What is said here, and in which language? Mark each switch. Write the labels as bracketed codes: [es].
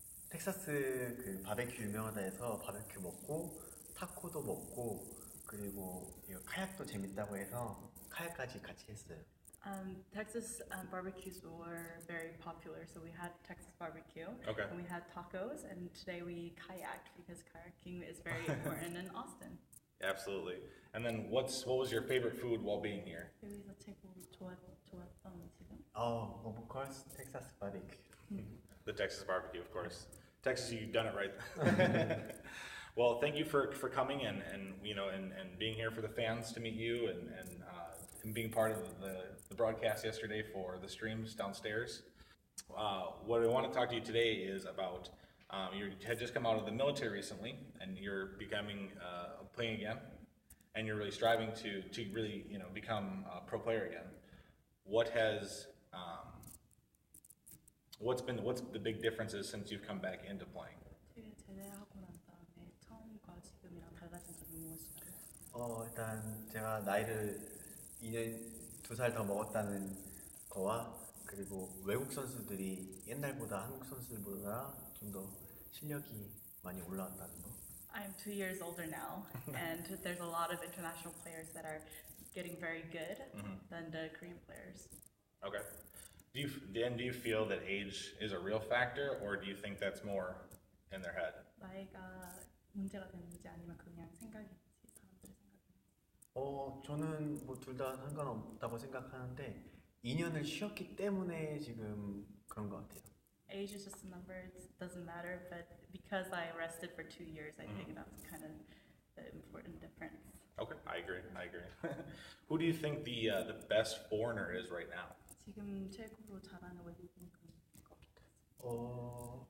[ko] 텍사스 그 바베큐 유명하다 해서 바베큐 먹고 타코도 먹고 그리고 카약도 재밌다고 해서 카약까지 같이 했어요. [en] Texas barbecues were very popular, so we had Texas barbecue, Okay. and we had tacos, and today we kayaked because kayaking is very important in Austin. Absolutely. And then what was your favorite food while being here? [ko] 여기서 최고 좋았던 음식은? [en] Of course, [ko] 텍사스 바베큐. [en] The Texas barbecue, of course. Texas, you've done it right. Well, thank you for coming and being here for the fans to meet you and being part of the broadcast yesterday for the streams downstairs. What I want to talk to you today is about you had just come out of the military recently, and you're becoming playing again, and you're really striving to really become a pro player again. What's the big differences since you've come back into playing? [ko] 제대하고 난 다음에 처음과 지금이랑 달라진 점이 무엇인가요? 일단 제가 나이를 2년, 2살 더 먹었다는 거와 그리고 외국 선수들이 옛날보다 한국 선수들보다 좀 더 실력이 많이 올라왔다는 거. [en] I'm 2 years older now, and there's a lot of international players that are getting very good than the Korean players. Okay. Do you feel that age is a real factor, or do you think that's more in their head? [ko] 나이가 문제가 되는지 아니면 그냥 생각인지 사람들의 생각인지. 저는 뭐 둘 다 상관없다고 생각하는데 2년을 쉬었기 때문에 지금 그런 것 같아요. [en] Age is just a number; it doesn't matter. But because I rested for 2 years, I think that's kind of the important difference. Okay, I agree. Who do you think the best foreigner is right now? [ko] 지금 최고로 잘하는 외국인은 누굴 것 같아요?